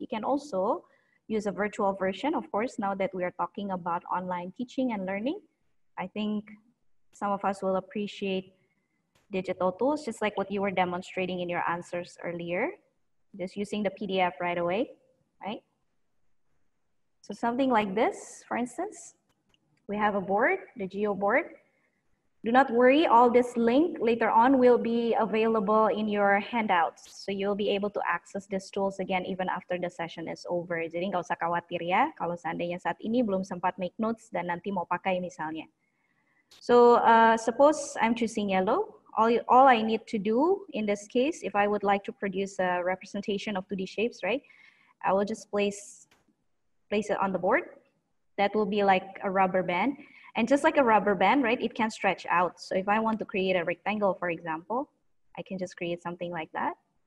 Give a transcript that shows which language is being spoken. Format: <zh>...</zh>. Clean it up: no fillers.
<en>You can also use a virtual version, of course. Now that we are talking about online teaching and learning, I think some of us will appreciate digital tools, just like what you were demonstrating in your answers earlier, just using the PDF right away, right? So something like this, for instance, we have a board, the geoboard. Do not worry, all this link later on will be available in your handouts. So you'll be able to access these tools again even after the session is over.</en> <id>Jadi nggak usah khawatir ya, kalau seandainya saat ini belum sempat</id> <en>make notes</en> <id>dan nanti mau pakai misalnya.</id> <en>So suppose I'm choosing yellow. All I need to do in this case, if I would like to produce a representation of 2D shapes, right? I will just place it on the board. That will be like a rubber band. And just like a rubber band, right, it can stretch out. So if I want to create a rectangle, for example, I can just create something like that.</en>